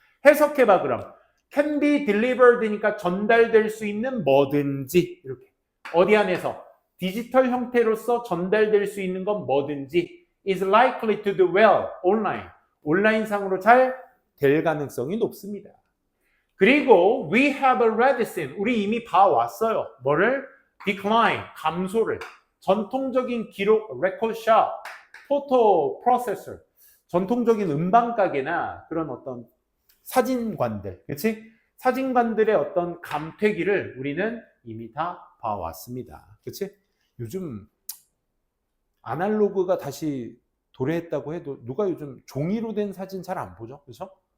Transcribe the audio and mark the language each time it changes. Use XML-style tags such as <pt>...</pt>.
<ko>해석해봐 그럼.</ko> <en>can be delivered</en> <ko>니까 전달될 수 있는 뭐든지 이렇게. 어디 안에서? 디지털 형태로서 전달될 수 있는 건 뭐든지</ko> <en>is likely to do well online.</en> <ko>온라인상으로 잘 될 가능성이 높습니다. 그리고</ko> <en>we have already seen.</en> <ko>우리 이미 봐왔어요. 뭐를? decline. 감소를. 전통적인 기록</ko> <en>record shop, photo processor.</en> <ko>전통적인 음반 가게나 그런 어떤 사진관들. 그렇지? 사진관들의 어떤 감퇴기를 우리는 이미 다 봐왔습니다. 그렇지? 요즘 아날로그가 다시 도래했다고 해도 누가 요즘 종이로 된 사진 잘 안 보죠? 그렇죠?</ko>